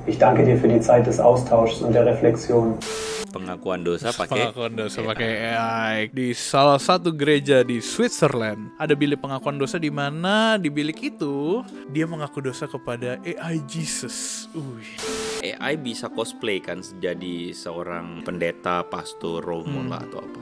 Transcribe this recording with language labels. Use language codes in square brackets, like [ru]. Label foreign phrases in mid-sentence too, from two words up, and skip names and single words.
[de] Ich danke dir für die Zeit des Austauschs und der Reflexion. [id] Pengakuan dosa pakai AI di salah satu gereja di Switzerland. Ada bilik pengakuan dosa di mana di bilik itu dia mengaku dosa kepada AI Jesus. AI bisa cosplay kan jadi seorang pendeta, pastor, romo lah atau apa.